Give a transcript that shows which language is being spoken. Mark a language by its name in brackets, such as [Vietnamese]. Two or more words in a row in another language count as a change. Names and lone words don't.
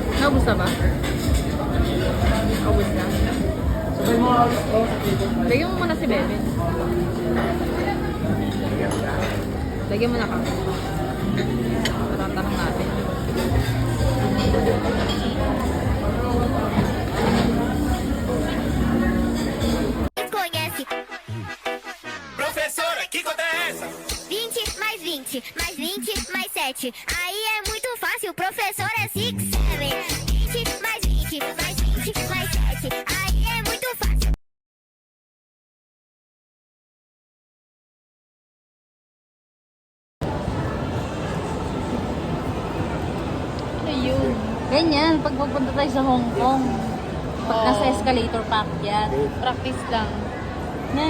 [Filipino] Naubos na ba? Naubos na. Lagyan mo muna si Bebe. Lagyan mo na ka. Tanong natin. [Portuguese] Conhece Professora, que conta é essa? 20 mais 20 mais 20 mais 7. Aí é muito fácil, o professor é 6, 7. 20 mais 20 mais 20 mais 7. Aí é muito fácil. [Filipino] Ayun. Ganyan, pag pupunta tayo sa Hong Kong. Pag nasa escalator pack yan. Practice lang. Nay.